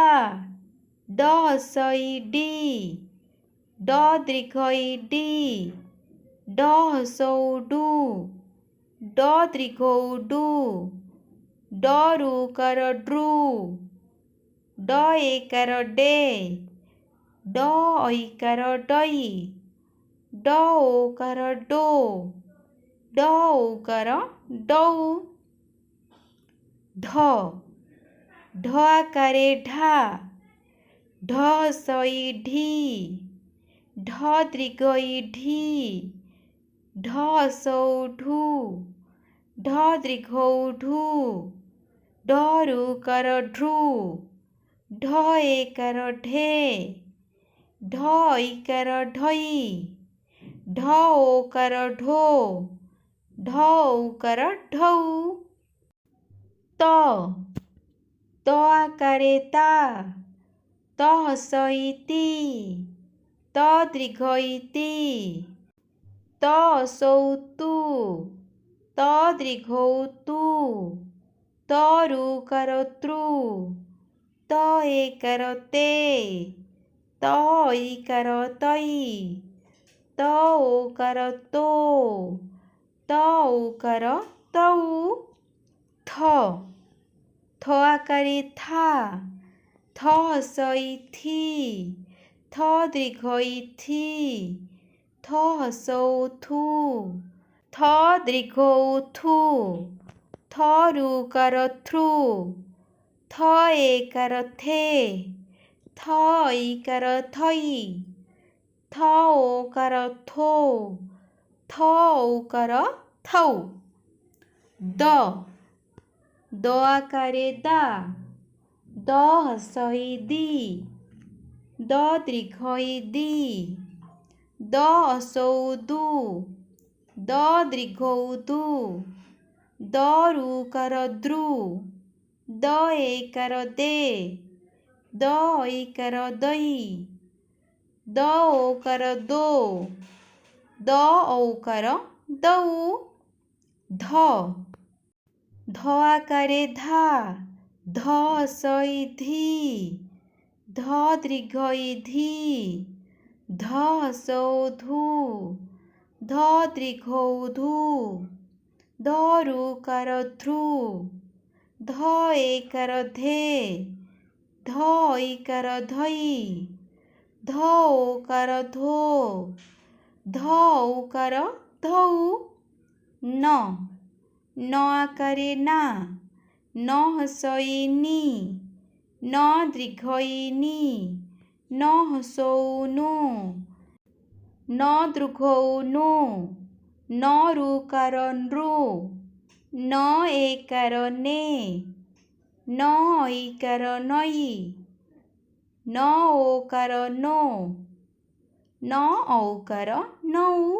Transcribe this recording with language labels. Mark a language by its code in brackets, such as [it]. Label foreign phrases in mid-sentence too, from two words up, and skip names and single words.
[ne] ड हसई डी ड दीर्घई डी ड हसौ डू ड दीर्घौ डू ड ऋकार ड्रू ड एकार डे ड ऐकार डई ड ओकार डो ड औकार डौ ढ ढ आकारे ढा ढ हसई ढी ढ दीर्घई ढी ढ हसौ ढू ढ दीर्घौ ढू ढ ऋकार ढृ ढ एकार ढे ढ ऐकार ढई ढ ओकार ढो ढ औकार ढौ त आकारे ता त हसई ती त दीर्घई ती त हसौ तू त दीर्घौ तू त ऋकार तृ त एकार ते त ऐकार तै त ओकार तो त औकार तौ थ आकारे था थ हसई थी थ दीर्घई थी थ हसौ थू थ दीर्घौ थू थ ऋकार थृ थ एकार थे थ ऐकार थै थ ओकार थो थ औकार थौ द आकारे दा द हसई दी द दीर्घई दी द हसौ दू द दीर्घौ दू द ऋकार द्रु द एकार दे द ऐकार दै द ओकार दो द औकार दौ ध आकारे धा ध हसई धी ध दीर्घई धी ध हसौ धू ध दीर्घौ धू ध ऋकार ध्रु ध एकार धे ध ऐकार धै ध ओकार धो ध औकार धौ न आकारे ना न हसई नी न दीर्घई नी न हसौ नु न दीर्घौ नु न ऋकार नृ न एकार ने न ऐकार नै न ओकार नो न औकार नौ